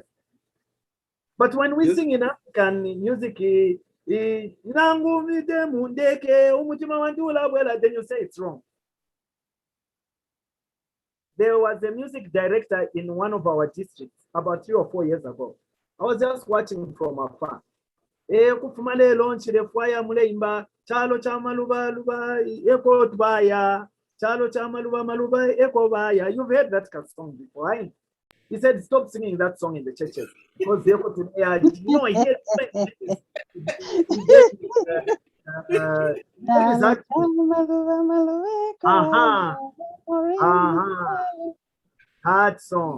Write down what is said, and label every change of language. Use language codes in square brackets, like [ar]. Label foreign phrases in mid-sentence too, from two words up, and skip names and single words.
[en] But when we sing in African music, then you say it's wrong. There was a music director in one of our districts about 3 or 4 years ago. I was just watching from afar. [bem] Chalo chamaluba luba eko tbaya. Chalo chamaluba maluba eko baya. [en] You've heard that song before, right? He said, stop singing that song in the churches because they go to hard song.